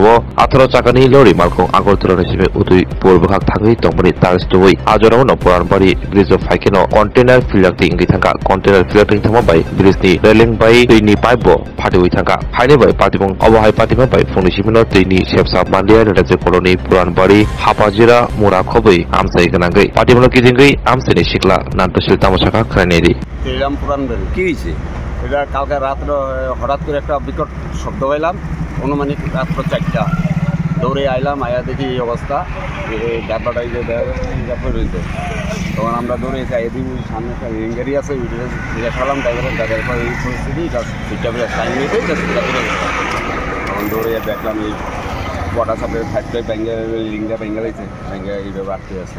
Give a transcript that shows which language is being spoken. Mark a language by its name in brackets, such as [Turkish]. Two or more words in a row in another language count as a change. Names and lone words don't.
[Bodo] 18 चाकानि लरि मालखौ आगरतलानिसिम उदयपुर बहाग थाङै तंबनि तारस्तुबै आजरावनो पुरानबाड़ी ब्रिज फाइकेनो कन्टेनार फिलाक्ति इंगि थांका कन्टेनार फिलाक्ति थांमा बाय ब्रिजनि रेलिं बाय दैनि पाइपबो फाटिबै थांका फाइने बाय पातिबुं अबहाय पातिमा बाय फुंनिसिमनो दैनि सेबसा मान्दिया राज्य कलोनी पुरानबाड़ी हापाजिरा मुरा खबै आमसाय गोनांगै पातिबुं गिदिंगै आमसायनि सिखला नान्तशिल तामसाखा खानायनि [Bangla] শ্রীরাম পুরানবাড়ি কি হয়েছে? এটা কালকে রাত্রে হঠাৎ করে একটা বিকট শব্দ পাইলাম, অনুমানিক রাত্র 4টা। দৌড়ে আইলাম, আয়া দেখি এই অবস্থা, এই ডাব্বাটাই যে রয়েছে। তখন আমরা দৌড়ে যাই, এদিকে সামনে একটা রেলিং গাড়ি আছে, জিজ্ঞাসা করলাম ড্রাইভারের পর এই পরিস্থিতি, এটা সুইচটা করে টাইম নিয়েছে, এটা সুইচটা করে তখন দৌড়ে দেখলাম এই [English] water supply [Bangla] ফাইভটাই ব্যাঙ্গে রেলিংটা ব্যাঙ্গে রয়েছে, ব্যাঙ্গে এইভাবে আটকে আছে।